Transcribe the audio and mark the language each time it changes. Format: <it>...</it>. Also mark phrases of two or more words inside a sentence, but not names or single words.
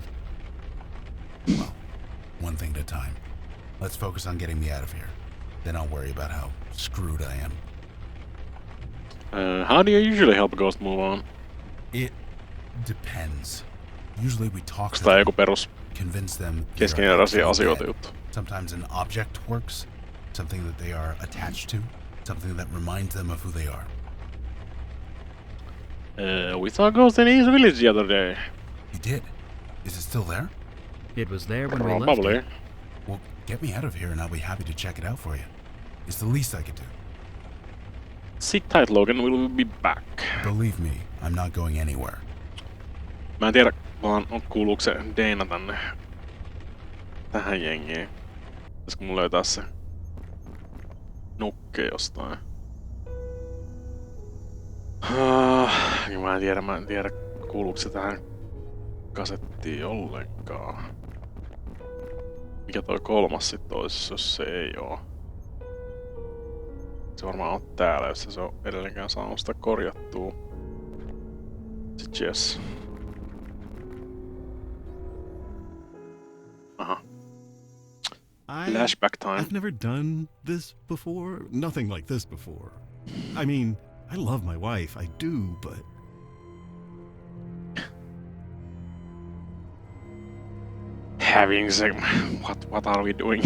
<en>Well, one thing at a time. Let's focus on getting me out of here. Then I'll worry about how screwed I am. How do you usually help a ghost move on? It depends. Usually we talk to</en> <fi>Tää</fi> <en>them,</en> <fi>joku perus</fi> <en>convince them</en> <fi>keskeneräisiä asioita juttu.</fi> <en>Sometimes an object works, something that they are attached to, something that reminds them of who they are. We saw a ghost in East Village the other day. You did? Is it still there? It was there when we left Probably. it. Well, get me out of here and I'll be happy to check it out for you. It's the least I could do. Sit tight, Logan. We'll be back. Believe me, I'm not going anywhere.</en> <fi>Mä en tiedä vaan kuuluuko se Dana tänne tähän jengiin. Pitäisikö mun löytää se nukke jostain? Niin mä en tiedä kuuluuko se tähän kasettiin ollenkaan. Mikä toi kolmas sit ois, jos se ei oo? Se varmaan on täällä, jos se on edelleenkään saanut sitä korjattua.</fi> <en>Sit yes. Aha. Flashback time. I've never done this before. Nothing like this before. I mean, I love my wife, I do, but... What are we doing?</en>